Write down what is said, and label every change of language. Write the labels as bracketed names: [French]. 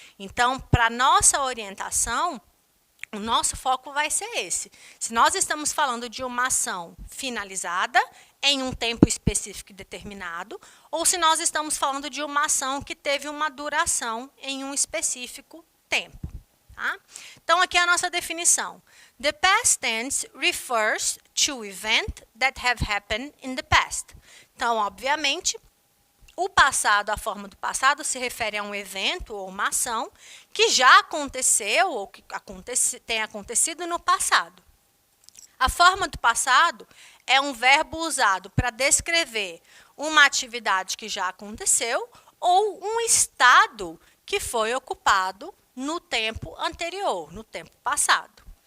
[Portuguese] Então, para nossa orientação, o nosso foco vai ser esse. Se nós estamos falando de uma ação finalizada em um tempo específico e determinado, ou se nós estamos falando de uma ação que teve uma duração em um específico tempo. Tá? Então, aqui é a nossa definição. [English] The past tense refers to events that have happened in the past. [Portuguese] Então, obviamente, o passado, a forma do passado, se refere a um evento ou uma ação que já aconteceu ou que tem acontecido no passado. A forma do passado é um verbo usado para descrever uma atividade que já aconteceu ou um estado que foi ocupado no tempo anterior, no tempo passado.